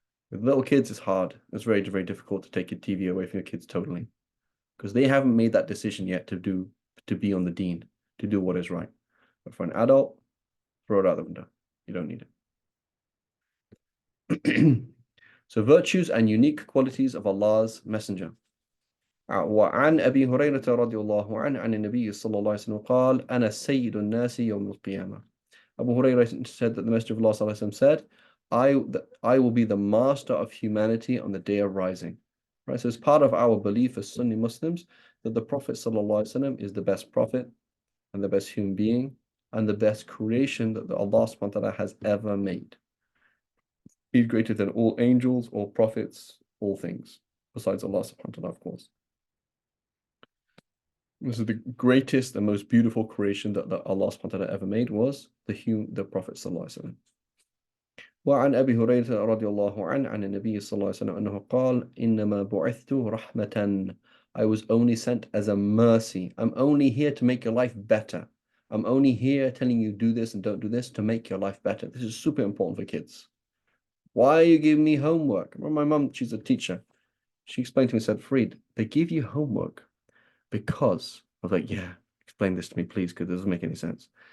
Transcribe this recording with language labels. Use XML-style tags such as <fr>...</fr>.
<en>With little kids, it's hard. It's very, very difficult to take your TV away from your kids totally because they haven't made that decision yet to be on the deen, to do what is right. But for an adult, throw it out the window. You don't need it. So virtues and unique qualities of Allah's Messenger.</en> <ar>وعن أبي هريرة رضي الله عنه عن النبي صلى الله عليه وسلم قال أنا سيد الناس يوم القيامة.</ar> <en>Abu Hurairah said that the Messenger of Allah</en> <ar>صلى الله عليه وسلم</ar> <en>said, I will be the master of humanity on the day of rising. Right, so it's part of our belief as Sunni Muslims that the Prophet</en> <ar>صلى الله عليه وسلم</ar> <en>is the best prophet and the best human being and the best creation that Allah subhanahu wa ta'ala has ever made. He's greater than all angels, all prophets, all things, besides Allah subhanahu wa ta'ala, of course. This is the greatest and most beautiful creation that Allah subhanahu wa ta'ala ever made was the Prophet sallallahu alaihi wasallam.</en> <ar>وعن أبي هريرة رضي الله عنه عن النبي صلى الله عليه وسلم أنه قال إنما بعثت رحمة.</ar> <en>I was only sent as a mercy. I'm only here to make your life better. I'm only here telling you do this and don't do this to make your life better. This is super important for kids. Why are you giving me homework? Well, my mum, she's a teacher. She explained to me, said, Freed, they give you homework because I was like, yeah, explain this to me, please, because it doesn't make any sense.</en>